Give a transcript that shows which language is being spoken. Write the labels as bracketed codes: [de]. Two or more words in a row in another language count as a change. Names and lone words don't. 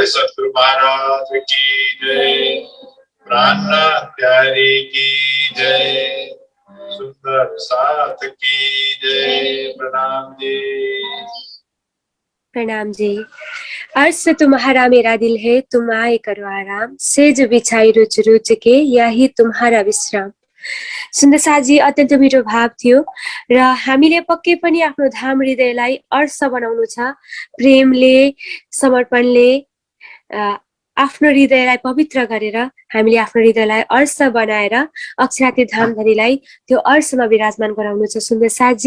[hi] सतगुरु महाराज की जय, प्राणनाथ प्यारे की जय, सुंदर साथ की जय। प्रणाम जी। प्रणाम जी। अर्श तुम्हारा मेरा दिल है, तुम आए करो आराम, सेज बिछाई रुच रुच के यही तुम्हारा विश्राम। [ne] सुन्दर साथजी, अत्यन्त मिठो भाव थियो र हामीले पक्कै पनि आफ्नो धाम हृदयलाई अर्श बनाउनु छ। प्रेमले, समर्पणले आफ्नो हृदयलाई पवित्र गरेर हामीले आफ्नो हृदयलाई अर्श बनाएर अक्षराती धामधरीलाई त्यो अर्शमा विराजमान गराउनु छ सुन्दर साथजी।